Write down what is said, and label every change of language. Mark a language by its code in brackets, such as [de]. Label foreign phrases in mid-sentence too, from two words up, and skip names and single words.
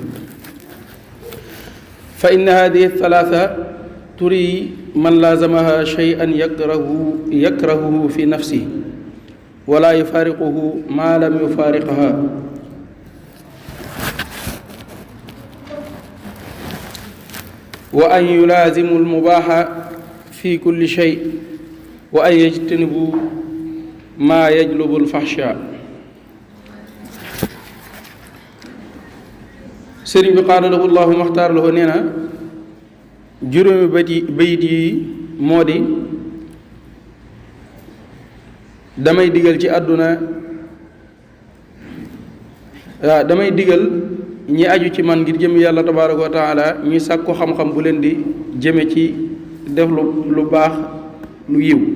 [ar] فإن هذه الثلاثة تري من لازمها شيئا يكرهه في نفسه ولا يفارقه ما لم يفارقها وأن يلازموا المباح في كل شيء وأن يجتنبوا ما يجلب الفحشاء [wo] sëriñ bi qaala lahu llahu maxtaar lahu nee na juróomi bayit yi moo di damay digal ci àdduna damay digal ñi aju ci man ngir jëm yàlla [ar] تبارك وتعالى [wo] ñuy sàkku xam-xam bu leen di jëme ci def lu baax lu yiw